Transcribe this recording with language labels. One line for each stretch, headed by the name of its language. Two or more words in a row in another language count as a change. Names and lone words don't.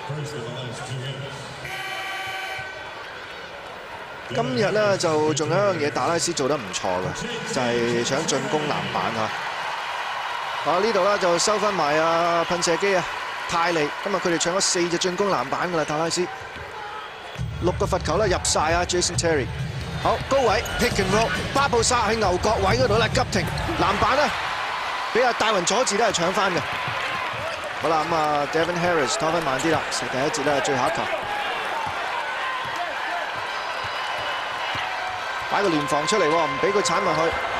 Cantonese: 今日咧就仲有一樣嘢，達拉斯做得唔錯嘅，就係搶進攻籃板啊！呢度咧就收翻埋啊噴射機啊泰利，今日佢哋搶咗4隻進攻籃板㗎啦，達拉斯6個罰球咧入晒啊 Jason Terry。好高位
English: pick and roll，
Cantonese: 巴布沙喺牛角位嗰度咧急停籃板咧，俾阿戴雲佐治都係搶翻嘅。好啦咁啊 Devin Harris 拖翻慢啲啦，第一節咧最後一球。擺個聯防出嚟喎，唔俾佢鏟埋去。